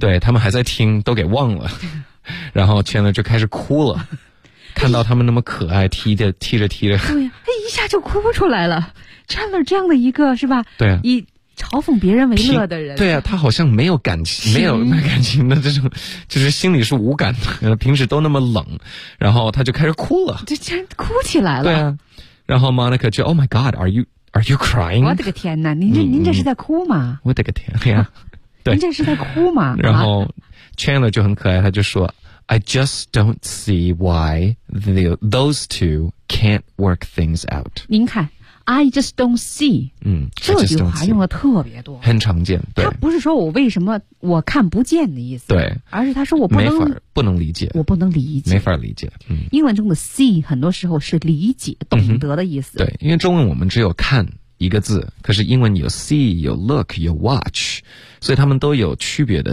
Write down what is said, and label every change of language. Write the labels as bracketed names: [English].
[Chinese] 对，他们还在听都给忘了，然后 Chandler 就开始哭了看到他们那么可爱踢着踢着对、哎、一下就哭不出来了。 Chandler 这样的一个是吧，对、啊、以嘲讽别人为乐的人，对啊，他好像没有感情，没有那感情的这种，就是心里是无感的，平时都那么冷，然后他就开始哭了，就竟然哭起来了， [English] 对啊， [Chinese] 然后 Monica 就 [English] Oh my God, are you crying? [Chinese] 我的个天哪，您这是在哭吗？我的个天呀、啊，对，您这是在哭吗？然后 Chandler 就很可爱，他就说 [English] I just don't see why those two can't work things out. [Chinese] 您看。 [English] I just don't see。 [Chinese] 嗯，这句话用的特别多，很常见。对，他不是说我为什么我看不见的意思，对，而是他说我不能理解，我不能理解，没法理解。嗯，英文中的 see 很多时候是理解、懂得的意思。对，因为中文我们只有看一个字，可是英文有 see、有 look、有 watch， 所以他们都有区别的。